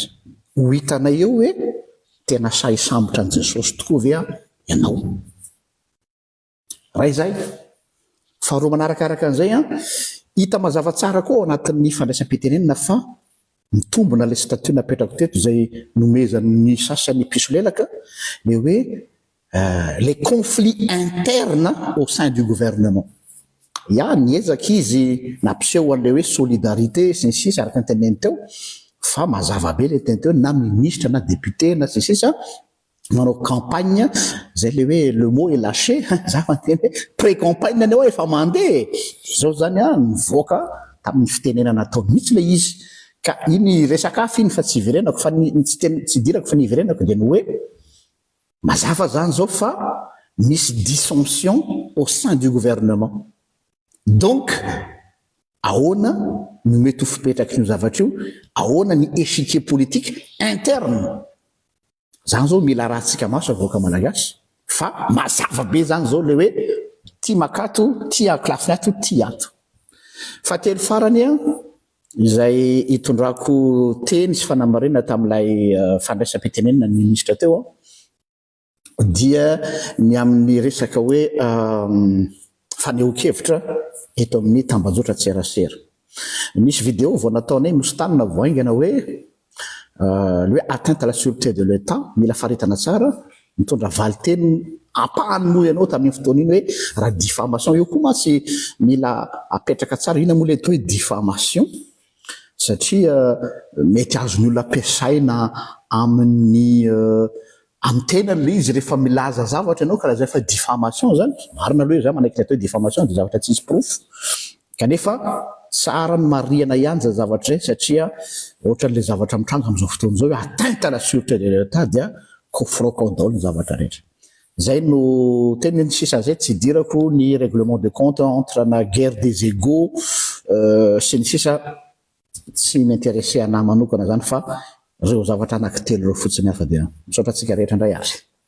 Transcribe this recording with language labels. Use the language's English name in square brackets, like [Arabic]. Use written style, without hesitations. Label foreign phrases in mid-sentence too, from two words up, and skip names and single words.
[Malagasy] Ho hitanay eo hoe tena say sambotra an' Jesosy tokoa ve ianao. Raha izay faharoa manarakaraka an'izay hita mazava tsara koa ao anatin'ny fandraisam-pitenenana fa mitombona ilay statut napetrako teto izay nomezan'ny sasany pisolelaka le hoe [French] les conflits internes au sein du gouvernement. [Malagasy] Niezaka izy nampiseho an'ilay hoe solidarité sy ny sisa araka ny teneny teo fa mazava be le teny teo na ministre na député na sy sisa manao campagne zay le hoe [French] le mot est lâché [Malagasy] zavanteny hoe pré-campagne ny ao efa mandeha izao zany nivoaka tamin'ny fitenenana natao mihitsy le izy. Ka iny resaka hafa iny fa tsy iverenako fa tsy dirako fa ny iverenako dia ny hoe mazava zany zao fa misy [French] dissension au sein du gouvernement. [Malagasy] Donc ahoana no mety ho fipetraky io zavatra io, ahoana ny [French] échiquier politique interne. [Malagasy] Zany zao mila rahantsika maso avoaka malagasy fa mazava be zany zao le hoe tia makato, tia klafiny ato, tia ato. Fa telo farany izay hitondrako teny sy fanamarena tamin'ilay fandraisam-pitenenana ny ministra teo dia ny amin'ny resaka hoe fanehoan-kevitra eto amin'ny tambajotra Tserasera. Misy vidéo vao nataonay Mostanina voaingana hoe le [French] atteinte à la sûreté de l'État, [Malagasy] mila faritana tsara mitondra valiteny ampahany moa ianao tamin'ny fotoana iny hoe raha diffamation io koa masy mila apetraka tsara ina moa le atao hoe diffamation satria mety azony olona ampiasaina amin'ny tenany le izy rehefa milaza zavatra ianao karaha zay fa diffamation zany marina aloha zany manaiky le atao hoe diffamation dia zavatra tsisy proof kanefa tsara ny marihana ihany za zavatra zay satria ohatran'le zavatra mitranga amin'izao fotoana izao hoe [French] atteinte à la sûreté de l'État [Malagasy] dia kofrokandao ny zavatra rehetra. Zay no tena ny sisa zay tsy dirako ny [French] règlement de compte entre [Malagasy] na [French] guerre des égaux [Malagasy] sy ny sisa tsy m'intéressé anahy manokana zany fa ireo zavatra anankitelo ireo fotsiny hafa dia misaotra antsika rehetra indray azy.